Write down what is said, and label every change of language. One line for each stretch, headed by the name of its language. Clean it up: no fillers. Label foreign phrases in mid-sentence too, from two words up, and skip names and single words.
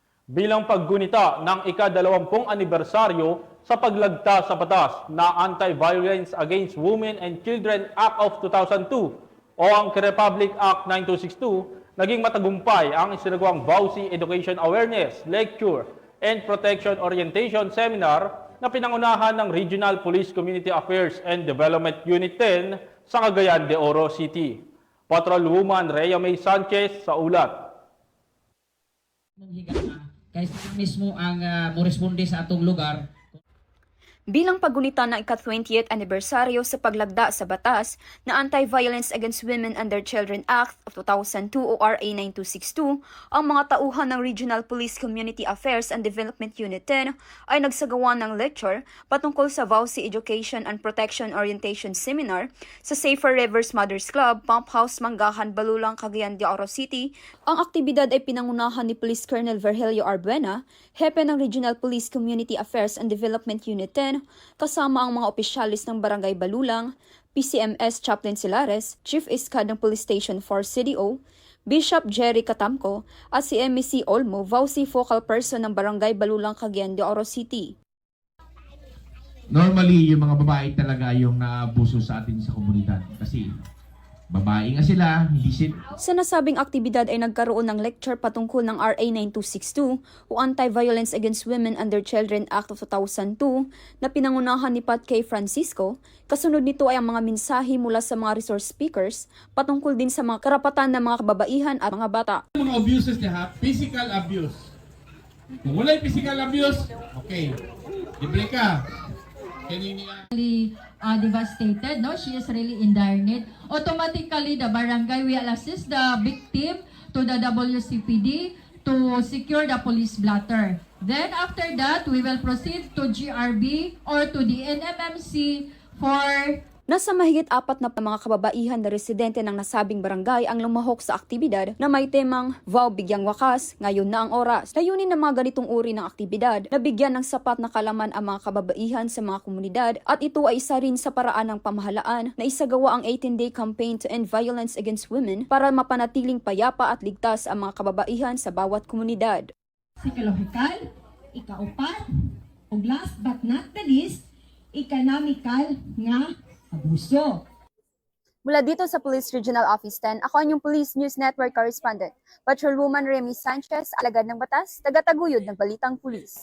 Filipino: bilang paggunita ng ika-20 anibersaryo sa paglagta sa batas na Anti-Violence Against Women and Children Act of 2002 o ang Republic Act 9262, naging matagumpay ang isinagawang VAUSI Education Awareness, Lecture, and Protection Orientation Seminar na pinangunahan ng Regional Police Community Affairs and Development Unit 10 sa Cagayan de Oro City. Patrolwoman Rhea May Sanchez sa ulat.
Cebuano: Kaya sila mismo ang moresponde sa atong lugar.
Filipino: Bilang paggunita ng ika-20th anibersaryo sa paglagda sa batas na Anti-Violence Against Women and Children Act of 2002 o RA 9262, ang mga tauhan ng Regional Police Community Affairs and Development Unit 10 ay nagsagawa ng lecture patungkol sa VAUSI Education and Protection Orientation Seminar sa Safer Rivers Mothers Club, Pump House, Manggahan, Balulang, Cagayan de Oro City. Ang aktibidad ay pinangunahan ni Police Colonel Virgilio Arbuena, hepe ng Regional Police Community Affairs and Development Unit 10, kasama ang mga opisyalis ng Barangay Balulang, PCMS Chaplain Silares, Chief Iskad ng Police Station 4 CDO, Bishop Jerry Katamco at si MEC Olmo, VAUSI Focal Person ng Barangay Balulang, Cagayan de Oro City. Normally, yung mga babae talaga yung naabuso sa atin sa komunidad kasi babae nga sila, hindi sila. Sa nasabing aktibidad ay nagkaroon ng lecture patungkol ng RA 9262 o Anti-Violence Against Women and Children Act of 2002 na pinangunahan ni Pat K. Francisco. Kasunod nito ay ang mga mensahe mula sa mga
English: resource speakers
Filipino: patungkol din sa mga karapatan ng mga kababaihan at mga bata. Mga abuses niya,
English: physical abuse.
Filipino: Kung wala yung
English: physical abuse,
Filipino: okay, libre ka.
English: Devastated, no? She is really in dire need. Automatically, the barangay will assist the victim to the WCPD to secure the police blotter. Then after that, we will proceed to GRB or to the NMMC for...
Filipino: Nasa mahigit 4 na mga kababaihan na residente ng nasabing barangay ang lumahok sa aktibidad na may temang VAU Bigyang Wakas, ngayon na ang oras. Layunin ng mga ganitong uri ng aktibidad na bigyan ng sapat na kalaman ang mga kababaihan sa mga komunidad at ito ay isa rin sa paraan ng pamahalaan na isagawa ang
English: 18-day campaign to end violence against women
Filipino: para mapanatiling payapa at ligtas ang mga kababaihan sa bawat komunidad.
Cebuano: Psychological, ikaupat, ug
English: last but not the least,
Cebuano: economical nga abuso.
Filipino: Mula dito sa Police Regional Office 10, ako ang inyong Police News Network Correspondent, Patrolwoman Remy Sanchez, alagad ng batas, taga-taguyod ng Balitang Pulis.